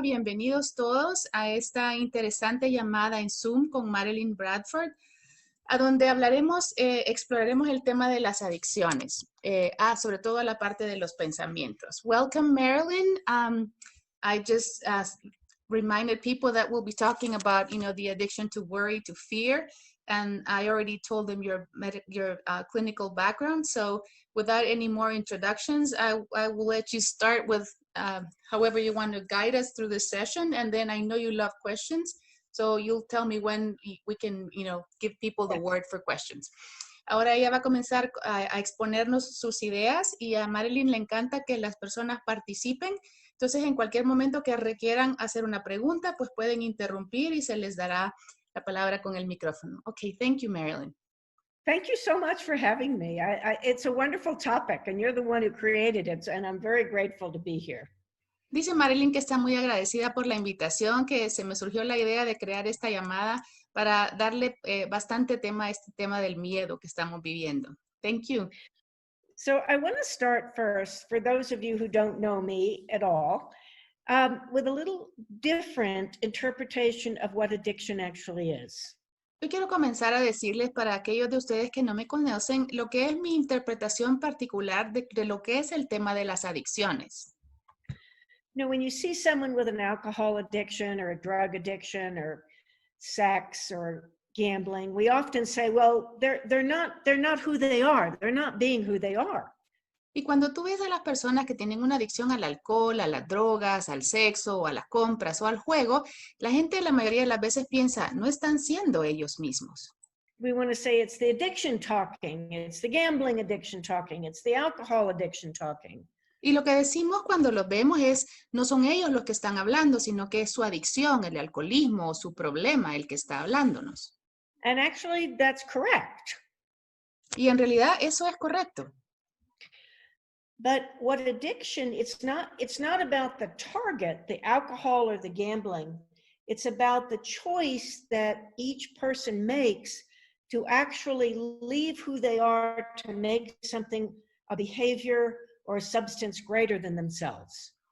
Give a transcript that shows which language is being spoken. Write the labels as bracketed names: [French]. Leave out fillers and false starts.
[Spanish] Bienvenidos todos a esta interesante llamada en Zoom con Marilyn Bradford, a donde hablaremos, exploraremos el tema de las adicciones, sobre todo la parte de los pensamientos. [English] Welcome, Marilyn. I just reminded people that we'll be talking about, the addiction to worry, to fear, and I already told them your clinical background. So without any more introductions, I will let you start with however you want to guide us through this session. And then I know you love questions, so you'll tell me when we can, give people the word for questions. [Spanish] Ahora ella va a comenzar a exponernos sus ideas y a Marilyn le encanta que las personas participen. Entonces, en cualquier momento que requieran hacer una pregunta, pues pueden interrumpir y se les dará la palabra con el micrófono. [English] Okay, thank you, Marilyn. Thank you so much for having me. It's a wonderful topic, and you're the one who created it, and I'm very grateful to be here. [Spanish] Dice Marilyn que está muy agradecida por la invitación, que se me surgió la idea de crear esta llamada para darle bastante tema a este tema del miedo que estamos viviendo. [English] Thank you. So I want to start first, for those of you who don't know me at all, with a little different interpretation of what addiction actually is. [Spanish] Yo quiero comenzar a decirles para aquellos de ustedes que no me conocen lo que es mi interpretación particular de lo que es el tema de las adicciones. [English] When you see someone with an alcohol addiction or a drug addiction or sex or gambling, we often say, well, they're not who they are. They're not being who they are. [Spanish] Y cuando tú ves a las personas que tienen una adicción al alcohol, a las drogas, al sexo, o a las compras o al juego, la gente la mayoría de las veces piensa, no están siendo ellos mismos. [English] We want to say it's the addiction talking, it's the gambling addiction talking, it's the alcohol addiction talking. [Spanish] Y lo que decimos cuando los vemos es, no son ellos los que están hablando, sino que es su adicción, el alcoholismo o su problema el que está hablándonos. [English] And actually, that's correct. [Spanish] Y en realidad eso es correcto. [English] But what addiction, it's not about the target, the alcohol or the gambling. It's about the choice that each person makes to actually leave who they are to make something, a behavior or a substance greater than themselves.